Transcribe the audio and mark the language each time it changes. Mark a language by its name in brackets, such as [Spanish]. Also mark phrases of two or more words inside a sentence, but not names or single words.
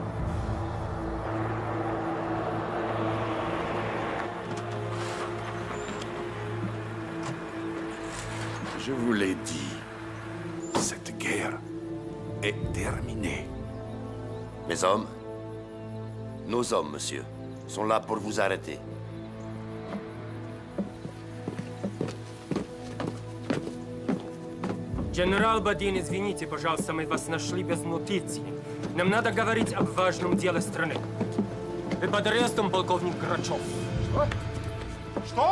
[French] Je vous l'ai dit, cette guerre est terminée. Mes hommes, nos hommes, monsieur, sont là pour vous arrêter. [Russian] Генерал Бадин, извините, пожалуйста, мы вас нашли без нотиции. Нам надо говорить об важном деле страны. Вы под арестом, полковник Грачев. Что? Что?